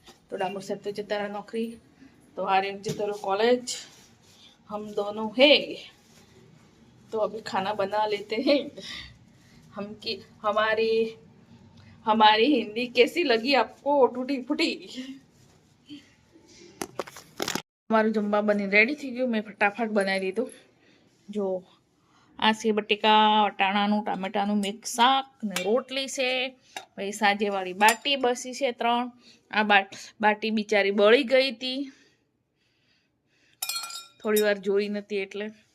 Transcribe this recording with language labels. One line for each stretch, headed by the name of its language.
Gujarati: તો ડામોર સાહેબ તો જતા રહ્યા નોકરી, તો आर्यन जता रहो कॉलेज.
Hindi: हम दोनों है, तो अभी खाना बना लेते हैं. हमारी हिंदी कैसी लगी आपको? टूटी फूटी.
Gujarati: हमाરું જમવા બની રેડી થઈ ગયું. મેં ફટાફટ બનાવી દીધું. જો આ છે બટેકા વટાણાનું ટામેટાનું મિક્સ શાક ને રોટલી છે. પછી સાંજેવાળી બાટી બસી છે 3. આ બાટી બિચારી બળી ગઈ હતી, થોડી વાર જોઈ નથી એટલે.